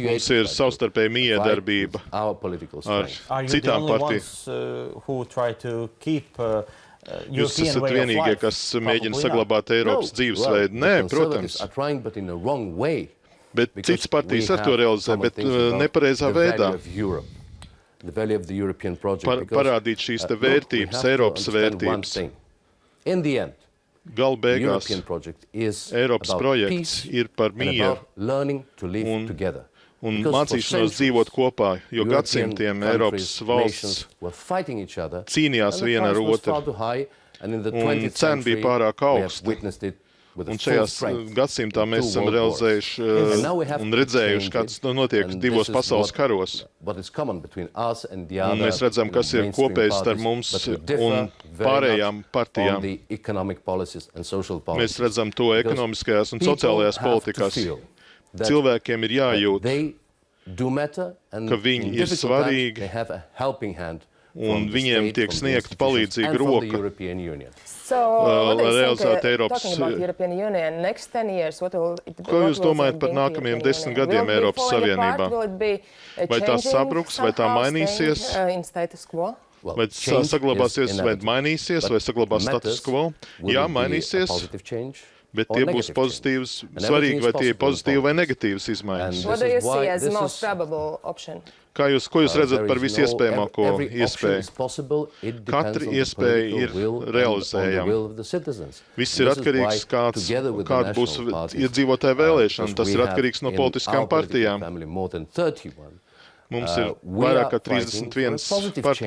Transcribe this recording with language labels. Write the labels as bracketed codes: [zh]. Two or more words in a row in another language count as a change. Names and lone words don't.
[lv] Mums ir [en] try to [lv] savstarpēja [en] fight [lv] miedarbība [en] with our political [lv] ar [en] strength. Are you the [lv] citām [en] only [lv] partijām. [en] ones who try to keep [lv] Jūs [en] European [lv] esat [en] way of [lv] vienīgie, [en] life? [lv] kas mēģina [en] Probably not. [lv] saglabāt Eiropas dzīvesveidu. [en] the [lv] Nē, [en] conservatives [lv] protams. [en] are trying, but in a wrong way. [lv] Bet [en] Because [lv] citas partijas [en] we [lv] ar to [en] have [lv] realizē, [en] common [lv] bet [en] things about [lv] nepareizā [en] the value [lv] veidā. [en] of Europe, the value of the European project. because, [lv] Parādīt šīs te [en] look, we [lv] vērtības, [en] have to [lv] Eiropas [en] understand one [lv] vērtības. [en] thing. In the end, [lv] Galu [en] the [lv] beigās [en] European project is [lv] Eiropas [en] about [lv] projekts [en] peace [lv] ir par [en] and [lv] mieru [en] about learning to live [lv] un- [en] together. [lv] un [en] Because for [lv] mācīšanos [en] centuries, [lv] dzīvot kopā, jo [en] European [lv] gadsimtiem [en] countries, [lv] Eiropas valsts [en] nations were fighting each other, [lv] cīnījās [en] and the [lv] viena ar [en] price was [lv] otru. [en] far too high, and in the [lv] Un [en] 20th [lv] cena bija [en] century, [lv] pārāk [en] we have [lv] augsta. [en] witnessed it with a [lv] Un [en] full [lv] šajā [en] strength [lv] gadsimtā [en] in [lv] mēs [en] two [lv] esam [en] world wars. [lv] realizējuši [en] And now we have [lv] un [en] to [lv] redzējuši, [en] change [lv] kāds [en] it, [lv] notiek [en] and [lv] divos [en] this is [lv] pasaules karos. [en] what is common between us and the [lv] Un [en] other, [lv] mēs redzam, kas ir [en] mainstream [lv] kopējs starp [en] parties, [lv] mums [en] but we differ [lv] un [en] very [lv] pārējām [en] much [lv] partijām. [en] on the economic policies and social [lv] Mēs [en] policies. [lv] redzam to [en] Because [lv] ekonomiskajās un [en] people [lv] sociālajās [en] have to [lv] politikās. [en] feel that [lv] Cilvēkiem ir jājūt, [en] they do matter, and [lv] ka viņi [en] in [lv] ir [en] difficult times, [lv] svarīgi, [en] they have a helping hand [lv] un [en] from the [lv] viņiem [en] state, [lv] tiek [en] from the [lv] sniegta [en] institutions, [lv] palīdzīga [en] and from the [lv] roka. [en] European Union. So, what do you [lv] realizēt [en] think, [lv] Eiropas- [en] talking about European Union, next 10 years, what will it [lv] Ko jūs domājat par nākamajiem 10 gadiem Eiropas Savienībā? Vai tā sabruks, vai tā mainīsies? [en] In status quo? [lv] Vai saglabāsies, vai mainīsies, vai saglabās status quo? Jā, mainīsies, bet tie būs pozitīvs, svarīgi, vai tie ir pozitīvi vai negatīvas izmaiņas. [en] What do you see as the most probable option? [lv] Ko jūs redzat par visiespējamāko iespēju? Katra iespēja ir realizējama. Viss ir atkarīgs, kāda būs iedzīvotāju vēlēšana. Tas ir atkarīgs no politiskām partijām. Mums ir vairāk kā 31 partijas.